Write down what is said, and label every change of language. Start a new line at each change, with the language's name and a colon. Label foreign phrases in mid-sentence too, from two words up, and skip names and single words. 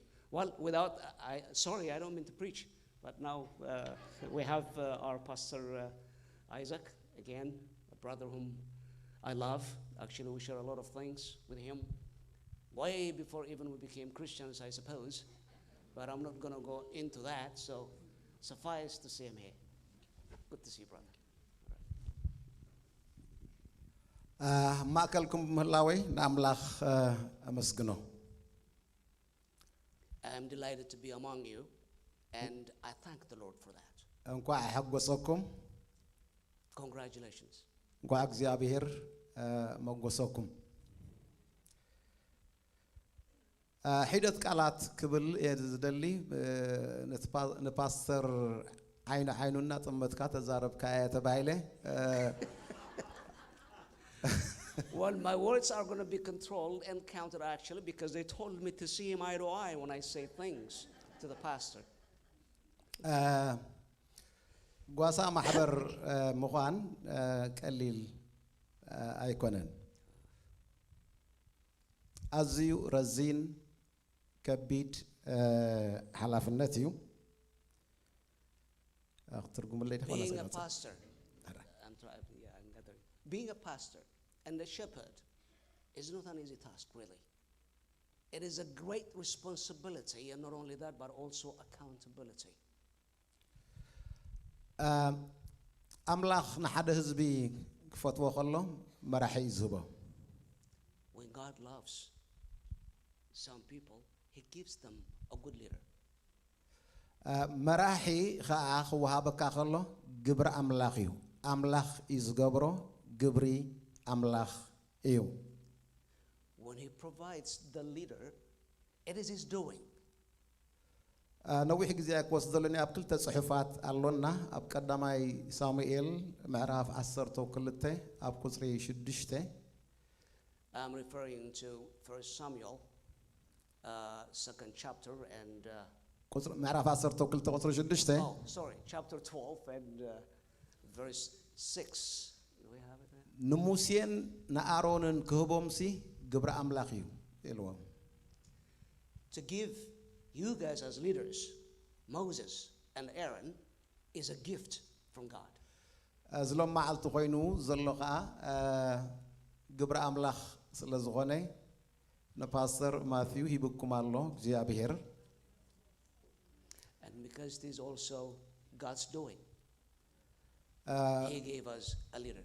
English: Well, sorry, I don't mean to preach, but now we have our Pastor Isaac, again, a brother whom I love. Actually, we share a lot of things with him, way before even we became Christians, I suppose. But I'm not going to go into that, so suffice to see him here. Good to see you, brother.
Tigrinya: ማእከልኩም ምህላወይ ንኣምላኽ ኣመስግኖ
English: I'm delighted to be among you, and I thank the Lord for that.
Tigrinya: እንኳዕ ሓጎሰኩም
English: Congratulations.
Tigrinya: እንኳዕ እግዚአብሔር መጎሰኩም ሒደት ቃላት ክብል ዝደሊ ንፓስተር ዓይኑና ጥመትካ ተዛረብካ ተባይለ
English: Well, my words are going to be controlled and counted actually because they told me to see him eye to eye when I say things to the pastor.
Tigrinya: ጓሳ ማሕበር ምዃን ቀሊል ኣይኮነን ኣዝዩ ረዚን ከቢድ ሓላፍነት እዩ ኣኽትርጉምለይ ደኸና
English: Being a pastor, being a pastor and a shepherd is not an easy task, really. It is a great responsibility, and not only that, but also accountability.
Tigrinya: ኣምላኽ ንሓደ ህዝቢ ክፈትዎ ከሎ መራሒ ይዝህቦ
English: When God loves some people, he gives them a good leader.
Tigrinya: መራሒ ከዓ ክወሃበካ ከሎ ግብሪ ኣምላኽ እዩ ኣምላኽ እዩ ዝገብሮ ግብሪ ኣምላኽ እዩ
English: When he provides the leader, it is his doing.
Tigrinya: ነዊሕ ጊዜ ክወስድ ዘለኒ ኣብ ክልተ ጽሑፋት ኣሎና ኣብ ቀዳማይ ሳሙኤል ምዕራፍ 12 ኣብ ቁጽሪ 6
English: I'm referring to 1 Samuel, second chapter and
Tigrinya: ምዕራፍ 12 ቁጽሪ 6
English: chapter 12 and verse 6. Do we have it there?
Tigrinya: ንሙሴን ንኣሮንን ክህቦምሲ ግብሪ ኣምላኽ እዩ ኢልዎም
English: To give you guys as leaders, Moses and Aaron, is a gift from God.
Tigrinya: ዝሎም መዓልቲ ኮይኑ ዘሎ ከዓ ግብሪ ኣምላኽ ስለ ዝኾነ ንፓስተር ማቲው ሂብኩም ኣሎ እግዚአብሔር
English: And because it is also God's doing, he gave us a leader.